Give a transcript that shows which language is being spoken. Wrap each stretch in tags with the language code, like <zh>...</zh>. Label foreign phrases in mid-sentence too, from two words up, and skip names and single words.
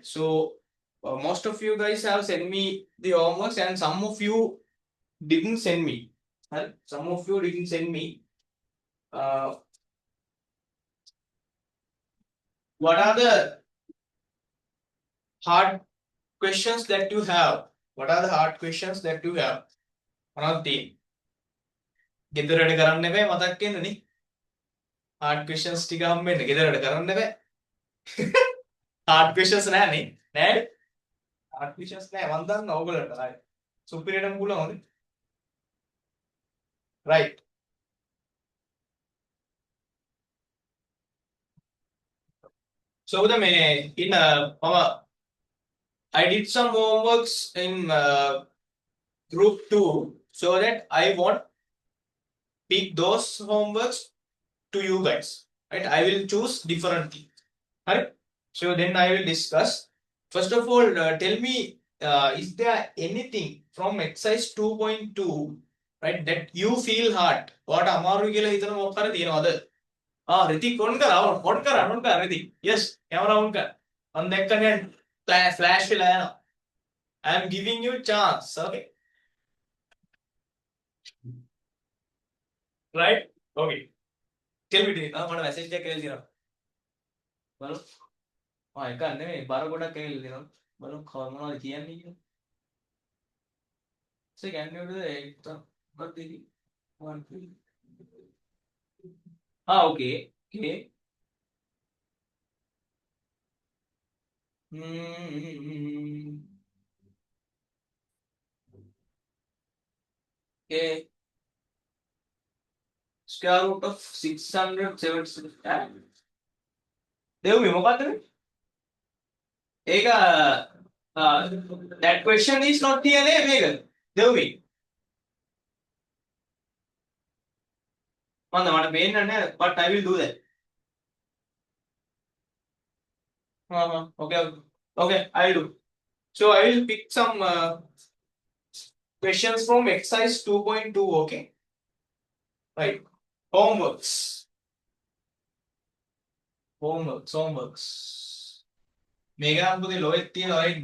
<en>So most of you guys have sent me the homeworks, and some of you didn't send me. Right? Some of you didn't send me. Uh, what are the hard questions that you have? What are the hard questions that you have?</en> <si>Another ගෙදරට කරන්න බෑ මතක් වෙන්නනේ.</si> <en>hard questions</en> <si>ටික හම්බෙන්න ගෙදරට කරන්න බෑ.</si> <en>hard questions</en> <si>නෑනේ. නෑ.</si> <en>hard questions</en> <si>නෑ මම දන්නවා ඔයගොල්ලන්ට. හරි. සුපිරියටම පුළුවන්ද?</si> <en>right. So the in I did some homeworks in group 2 so that I won't pick those homeworks to you guys. Right? I will choose differently. Right? So then I will discuss. First of all, tell me, is there anything from exercise 2.2, right, that you feel hard?</en> <si>What Amaru කියලා හිතන මොකක් හරි තියනවද? රිතික් on කර රිතික්.</si> <en>Yes, camera on</en> <si>කර. මම දැක්කනේ flash වෙලා යනවා.</si> <en>I am giving you chance, okay? Right? Okay. Tell me,</en> <si>මට message එකක් කියලා තියෙනවා. බලන්න. එකක් නෙමෙයි බර ගොඩක් කියලා තියෙනවා. බලන්න මොනවද කියන්නේ කියලා.</si> <en>So can you do the what did you want to? Okay. Okay. Okay. Square root of 676.</en> <si>දෙව්වි මොකද්ද මේ? ඒක</si> <en>that question is not here</en> <si>නේ මේක. දෙව්වි. මට පේන්නේ නැහැ</si> <en>but I will do that. Okay. Okay, I'll do. So I will pick some questions from exercise 2.2, okay? Right. Homeworks. Mega right?</en>